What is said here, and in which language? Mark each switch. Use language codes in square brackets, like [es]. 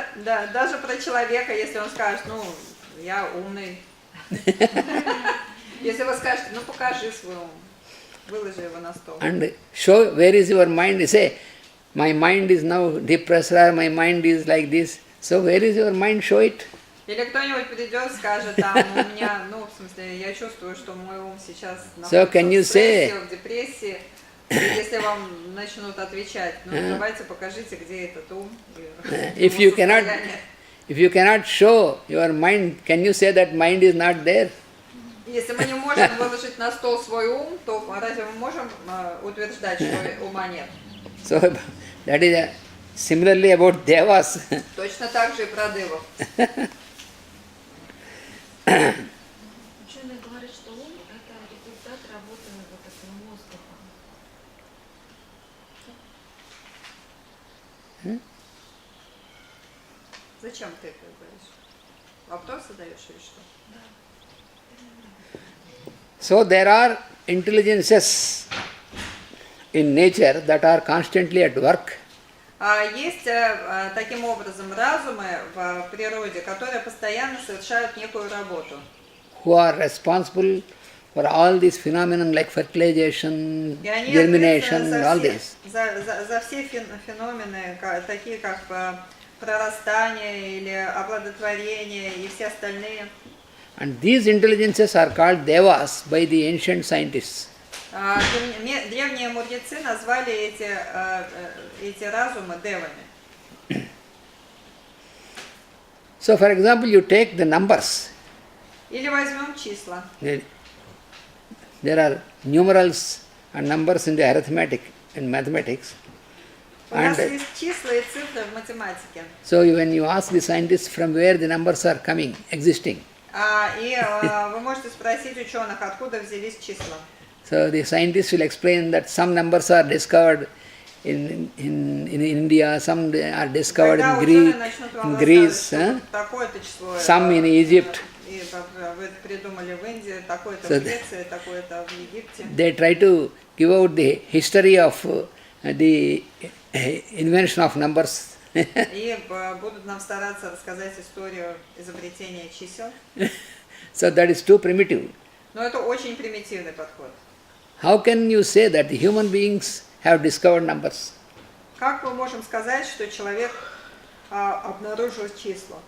[ru] Даже про человека, если он скажет, ну, я умный. Если вы скажете, ну покажи свой ум, выложи его на стол. [en] And show where is your mind. You say, my mind is now depressed, or my mind is like this. So where is your mind? Show it. [ru] Или кто-нибудь придет, скажет, там, у меня, ну, в смысле, я чувствую, что мой ум сейчас находится в стрессе, в депрессии. И если вам начнут отвечать, ну, давайте покажите, где этот ум. [en] If you cannot show your mind, can you say that mind is not there? [ru] Если мы не можем выложить на стол свой ум, то разве мы можем утверждать, что ума нет? [en] So that is similarly about devas. [ru] Точно так же и про девов. Ученые говорят, что ум – это результат работы вот этого воздуха. Зачем ты это говоришь? Вопрос задаешь или что? [en] So there are intelligences in nature that are constantly at work. [ru] Есть таким образом разумы в природе, которые постоянно совершают некую работу. [en] Who are responsible for all these phenomena like fertilization, [ru] И они [en] germination, all this. [ru] За все феномены, такие как прорастание или оплодотворение и все остальные. [en] And these intelligences are called devas by the ancient scientists. [ru] Древние мудрецы назвали эти разумы девами. [en] So for example, you take the numbers. [ru] Или возьмем числа. [en] There are numerals and numbers in the arithmetic and mathematics. [ru] У нас есть числа и цифры в математике. [en] So when you ask the scientists from where the numbers are coming, existing. [ru] И вы можете спросить ученых, откуда взялись числа. [en] So the scientists will explain that some numbers are discovered in India, some are discovered in Greece, some in Egypt. So they try to give out the history of the invention of numbers. [ru] И будут нам стараться рассказать историю изобретения чисел. [en] So that is too primitive. [ru] Но это очень примитивный подход. [en] How can you say that the human beings have discovered numbers? [ru] Как мы можем сказать, что человек обнаружил числа?